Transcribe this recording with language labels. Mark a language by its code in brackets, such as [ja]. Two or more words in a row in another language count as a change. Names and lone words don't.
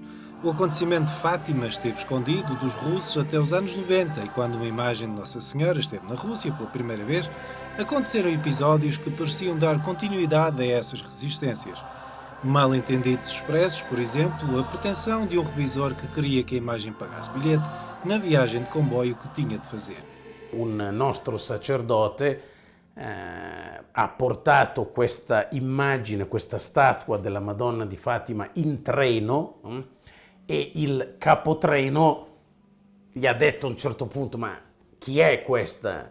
[pt] O acontecimento de Fátima esteve escondido dos russos até os anos 90, e quando uma imagem de Nossa Senhora esteve na Rússia pela primeira vez, aconteceram episódios que pareciam dar continuidade a essas resistências. Mal-entendidos expressos, por exemplo, a pretensão de um revisor que queria que a imagem pagasse bilhete na viagem de comboio que tinha de fazer. [it] Un nostro sacerdote ha portato questa immagine, questa statua della Madonna di Fatima in treno e il capotreno gli ha detto a un certo punto: ma chi è questa?